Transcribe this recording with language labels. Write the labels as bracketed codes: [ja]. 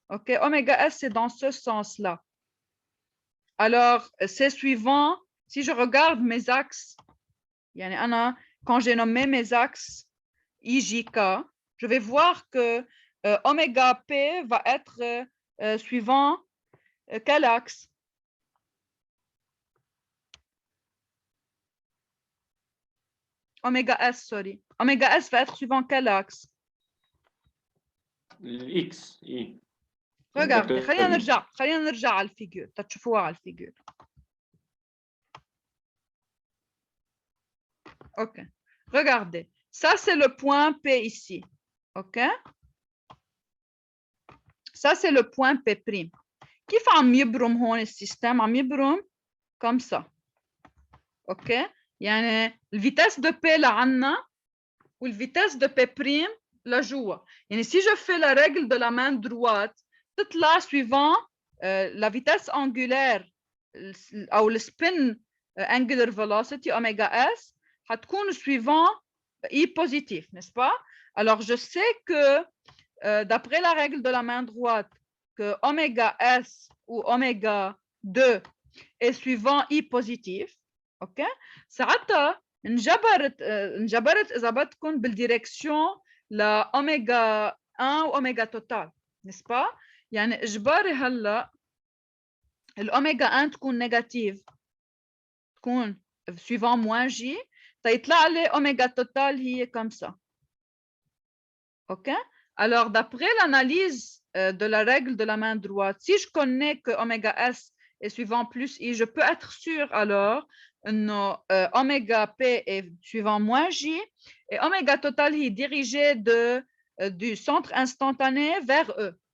[fr] OK, oméga S, c'est dans ce sens-là. Alors, c'est suivant, si je regarde mes axes, quand j'ai nommé mes axes IJK, je vais voir que oméga P va être suivant quel axe? Oméga S, sorry. Oméga S va être suivant quel axe? [ar] الإكس إي. [fr] Regardez, [ar] خلينا نرجع على الفيجور تشوفوها على الفيجور. [fr] OK. Regardez. Ça, c'est le point P ici. OK? Ça, c'est le point P'. [ar] كيف عم يبرم هون السيستم؟ عم يبرم [fr] comme ça. OK? [ar] يعني الفيتاس de P لعنا والفيتاس de P' لجوا. يعني [fr] si je fais la règle de la main droite, [ar] تطلع [fr] suivant la vitesse angulaire [ar] أو [fr] le spin angular velocity oméga S [ar] حتكون [fr] suivant I positif, n'est-ce pas? Alors je sais que d'après la règle de la main droite que oméga S ou oméga 2 est suivant I positif. OK? [ar] ساعتها انجبرت إذا بدكم بالديركسيون لأوميجا 1 وأوميجا توتال، [fr] n'est-ce pas؟ [ar] يعني إجباري هلا الأوميجا 1 تكون نيجاتيف، تكون [fr] suivant moins J، [ar] تيطلع لي أوميجا توتال هي [fr] comme ça. OK? Alors, d'après l'analyse de la règle de la main droite, si je connais que oméga S est suivant plus I, je peux être sûr alors que oméga P est suivant moins J et oméga total est dirigé du centre instantané vers E.